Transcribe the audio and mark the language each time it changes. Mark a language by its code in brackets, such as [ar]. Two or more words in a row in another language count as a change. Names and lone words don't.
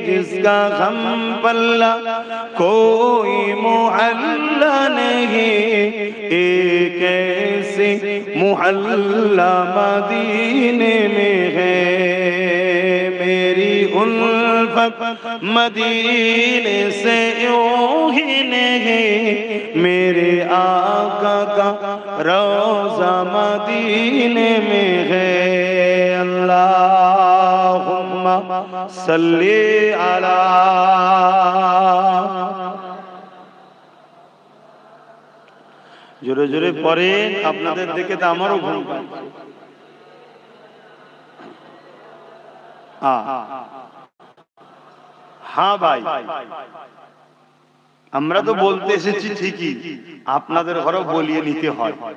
[ur] جس کا غم پلہ کوئی معلّہ نہیں، ایک ایسے محلہ مدینے میں ہے، میری الفت مدینے سے یوں ہی نہیں، میرے آقا کا روضہ مدینے میں ہے، [ar] اللہم صلی علی [bn] জোরে জোরে পড়েন, আপনাদের দেখে তো আমারও ঘুম পাচ্ছে। হ্যাঁ ভাই, আমরা তো বলতে এসেছি ঠিকই, আপনাদের ঘরেও বলিয়ে নিতে হয়।